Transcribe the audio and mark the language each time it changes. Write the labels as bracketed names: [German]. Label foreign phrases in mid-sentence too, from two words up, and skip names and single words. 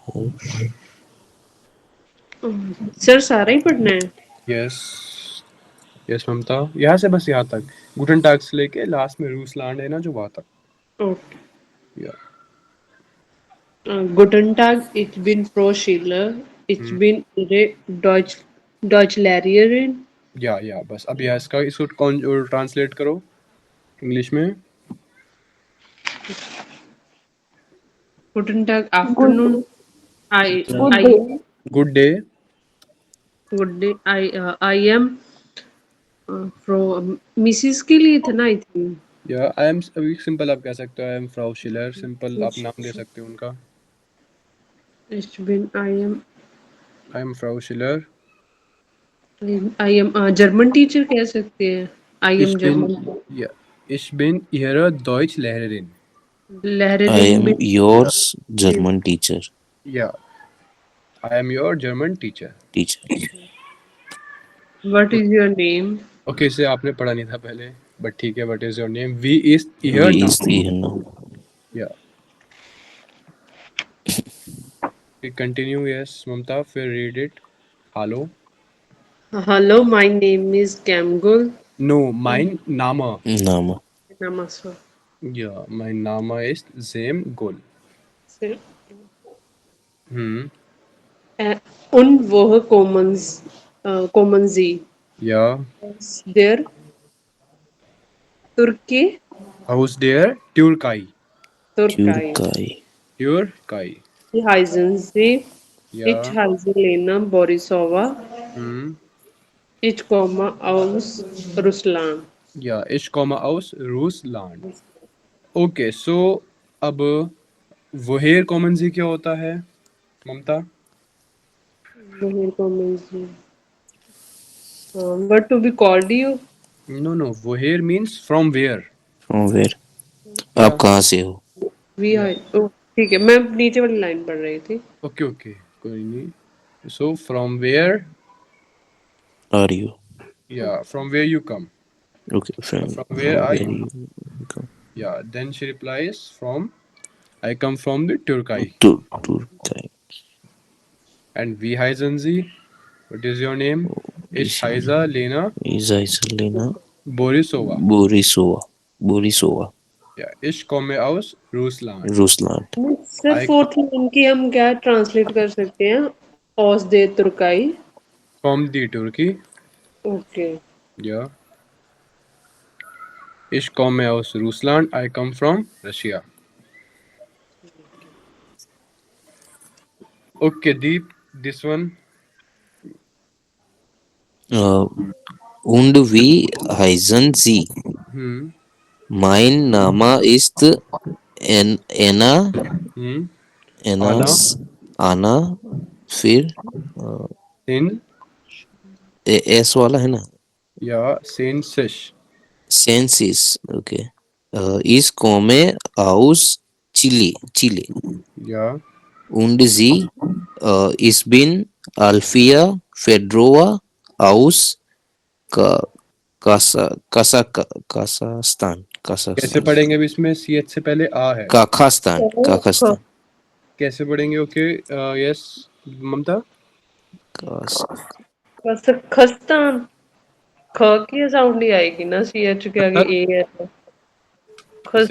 [Hindi] सर सारा ही पढ़ना है? यस यस ममता, यहाँ से बस यहाँ तक, [German] Guten Tag [Hindi] से लेके लास्ट में रूसलैंड है ना जो वहाँ तक। [English] ओके। या [German] Guten Tag, ich bin Frau Schiller. Ich bin Ihre Deutschlehrerin. [Hindi] या बस अब यहाँ इसको कौन ट्रांसलेट करो इंग्लिश में। [German] Guten Tag, [English] Good, afternoon. good I day. good day. good day. I am from Mrs. [Hindi] के लिए था ना [English] I think. [Hindi] या [English] I am, [Hindi] अभी सिंपल आप कह सकते हो [English] I am Frau Schiller, [Hindi] सिंपल आप नाम दे सकते हो उनका। [German] Ich bin [English] I am Frau Schiller. I am German teacher [Hindi] कह सकते हैं। [English] I [German] Ich [English] am [German] bin, [Hindi] जर्मन [German] ja, ich bin Ihre Deutschlehrerin. [English] I [German] लहरेरिन [English] am [Hindi] में [English] yours German teacher. Ja, I am your German teacher. What is your name? [Hindi] Okay, [English] इसे आपने [Hindi] पढ़ा नहीं था पहले, but ठीक है, [English] what is your name? [German] Wie ist Ihr Wie ist Name? Ihr Name? [English] Yeah. Okay, continue, yes, Mamta, फिर read it. Hello. Hello, my name is Kamgul. No, [German] mein Name. Name. [Hindi] Namaste. [German] Ja, mein Name ist Sem Gul. [English] Sir. Hmm. [German] Und woher kommen Sie? Ja. Der Turkey? Aus der Türkei. Türkei. Türkei. Türkei. Wie heißen Sie? Ja. Ich heiße Lena Borisova. Hmm. Ich komme aus Russland. Ja, ich komme aus Russland. [English] okay so [Hindi] अब [German] woher kommen Sie [Hindi] क्या होता है ममता? [German] Woher kommen Sie? [English] What to be called you? no no, woher means from where. From where? [Hindi] आप कहाँ से हो? [English] We are. [Hindi] Oh, ठीक है, मैं नीचे वाली लाइन पढ़ रही थी। [English] okay okay, [Hindi] कोई नहीं। [English] so from where, Are you? या from where you come, Okay. From from where I where यू, you come? या then she replies from, I come from the Türkei. [German] Türkei. [English] and [German] wie heißen Sie, [English] what is your name? [German] ich heiße Lena Ist Lena बोरिसोवा। Borisova. या ich komme aus Russland. Russland. [Hindi] सर [English] आई [Hindi] फोर्थ लाइन की हम क्या ट्रांसलेट कर सकते हैं? [German] aus der Türkei. [English] from the Turkey. ओके। [German] या Ich komme aus Russland. [English] I come from Russia. Okay, Deep, this one. [German] Und wie heißen Sie? Hmm. Mein Name ist Anna. Hmm. Anna. [Hindi] फिर Sin. एस वाला है ना? Ja, sin sich. [German] Sensis. Okay. Ich komme aus Chile. Ja. Und Sie? Ich bin Alfia Fedorova aus Kasachstan. [Hindi] कैसे पढ़ेंगे अभी इसमें CH से पहले आ है। [English] Kazakhstan. [Hindi] कैसे पढ़ेंगे? [English] okay, yes [Hindi] ममता। खस्तान ख की साउंड ही आएगी ना, सी एच के आगे ए है तो। जैसे